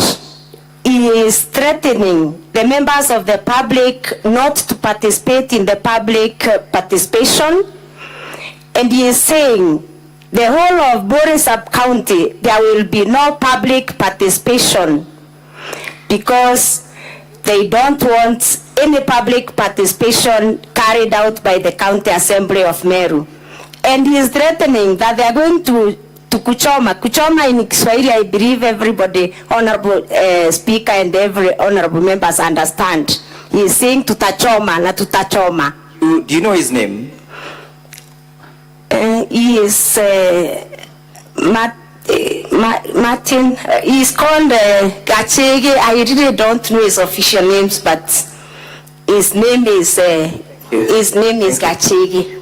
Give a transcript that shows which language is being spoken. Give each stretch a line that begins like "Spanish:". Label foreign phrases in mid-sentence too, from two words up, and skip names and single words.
English: he is threatening the members of the public not to participate in the public participation, and he is saying the whole of Bore sub-county there will be no public participation because they don't want any public participation carried out by the county assembly of Meru, and he is threatening that they are going to kuchoma in Kiswahili. I believe everybody, honorable speaker and every honorable members understand. He is saying
Swahili: tutachoma na tutachoma.
English: Do you know his name? He is Martin. He is called Gachege. I really don't know his official names, but his name is Gachege.